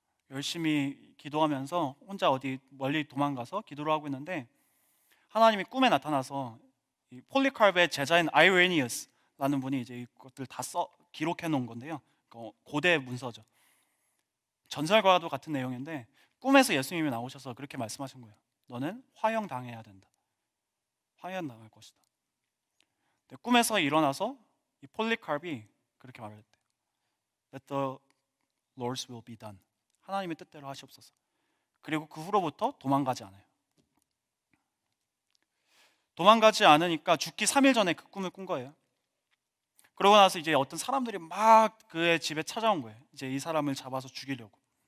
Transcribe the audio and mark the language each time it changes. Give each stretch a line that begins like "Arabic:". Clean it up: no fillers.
Korean: 열심히 기도하면서 혼자 어디 멀리 도망가서 기도를 하고 있는데 하나님이 꿈에 나타나서 이 폴리카프의 제자인 아이레니우스라는 분이 이제 이것들 다 기록해 놓은 건데요. 고대 문서죠. 전설과도 같은 내용인데 꿈에서 예수님이 나오셔서 그렇게 말씀하신 거예요. 너는 화형 당해야 된다. 화형 당할 것이다. 근데 꿈에서 일어나서 이 폴리카프이 그렇게 말을 했대요.
English: Let the Lord's will be done.
Korean: 하나님의 뜻대로 하시옵소서. 그리고 그 후로부터 도망가지 않아요. 도망가지 않으니까 죽기 3일 전에 그 꿈을 꾼 거예요. 그러고 나서 이제 어떤 사람들이 막 그의 집에 찾아온 거예요. 이제 이 사람을 잡아서 죽이려고.